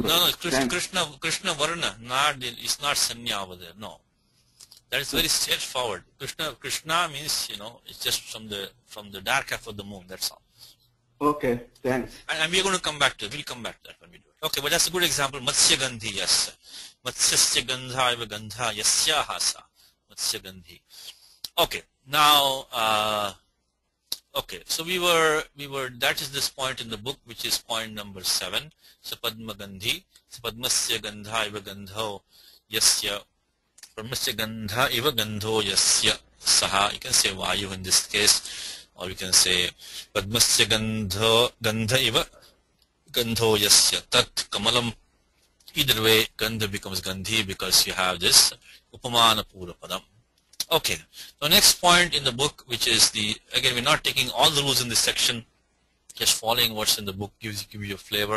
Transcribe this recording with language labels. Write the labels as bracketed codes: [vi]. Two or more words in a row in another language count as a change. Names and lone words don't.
[en] No. [sa] Krishna Varna. [en] It's not Sanya over there. No. That is very straightforward. Krishna means, it's just from the dark half of the moon. That's all. Okay, thanks. And we're going to come back to it. We'll come back to that when we do it. Okay, but that's a good example. Matsya Gandhi, yes. [sa] Matsyasya Gandha eva Gandha Yasyaha sa. [en] Matsya Gandhi. Okay, now, Okay, so that is this point in the book, which is point number 7. [sa] So Padma Gandhi, so Padmasya Gandha iva Gandho Yasya, Padmasya Gandha iva Gandho Yasya Saha. [en] You can say Vayu in this case, or you can say [sa] Padmasya Gandha iva Gandho Yasya Tat Kamalam. [en] Either way, Gandha becomes Gandhi because you have this [sa] Upamana Pura Padam. [en] Okay, the next point in the book, which is again, we're not taking all the rules in this section, just following what's in the book gives you a flavor.